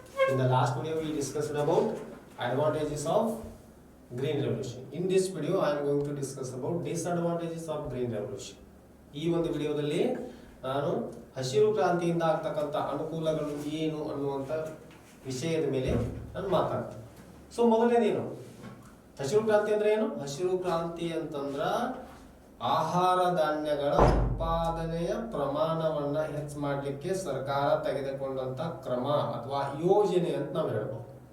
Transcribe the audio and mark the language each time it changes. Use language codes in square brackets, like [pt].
[en] In the last video we discussed about advantages of green revolution. In this video I am going to discuss about disadvantages of green revolution. [kn] ಈ ಒಂದು ವಿಡಿಯೋದಲ್ಲಿ ನಾನು ಹಸಿರು ಕ್ರಾಂತಿಯಿಂದ ಆಗ್ತಕ್ಕಂಥ ಅನುಕೂಲಗಳು ಏನು ಅನ್ನುವಂಥ ವಿಷಯದ ಮೇಲೆ ನಾನು ಮಾತಾಡ್ತೀನಿ. ಸೊ ಮೊದಲನೇದೇನು ಹಸಿರು ಕ್ರಾಂತಿ ಅಂದ್ರೆ ಏನು? ಹಸಿರು ಕ್ರಾಂತಿ ಅಂತಂದ್ರ ಆಹಾರ ಧಾನ್ಯಗಳ ಉತ್ಪಾದನೆಯ ಪ್ರಮಾಣವನ್ನ ಹೆಚ್ಚು ಮಾಡಲಿಕ್ಕೆ ಸರ್ಕಾರ ತೆಗೆದುಕೊಂಡಂತ ಕ್ರಮ ಅಥವಾ ಯೋಜನೆ ಅಂತ ನಾವು ಹೇಳ್ಬೋದು.